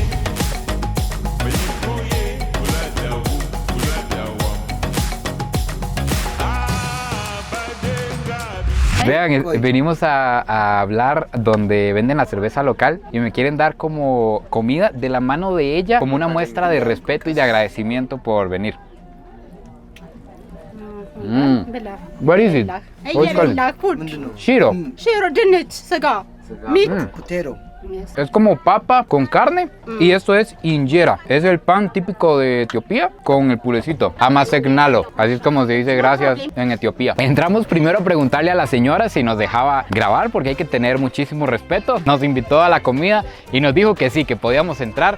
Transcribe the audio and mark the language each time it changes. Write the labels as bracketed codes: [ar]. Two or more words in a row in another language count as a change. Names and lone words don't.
[es] Vean, venimos a hablar donde venden la cerveza local y me quieren dar como comida de la mano de ella, como una muestra de respeto y de agradecimiento por venir. [en] What is it? What's called? Shiro. [am] ሽሮ ድንች ስጋ. Meat. Cutero. [es] Es como papa con carne y esto es injera. Es el pan típico de Etiopía con el purecito. Amasegnalo, así es como se dice gracias en Etiopía. Entramos primero a preguntarle a la señora si nos dejaba grabar porque hay que tener muchísimo respeto. Nos invitó a la comida y nos dijo que sí, que podíamos entrar.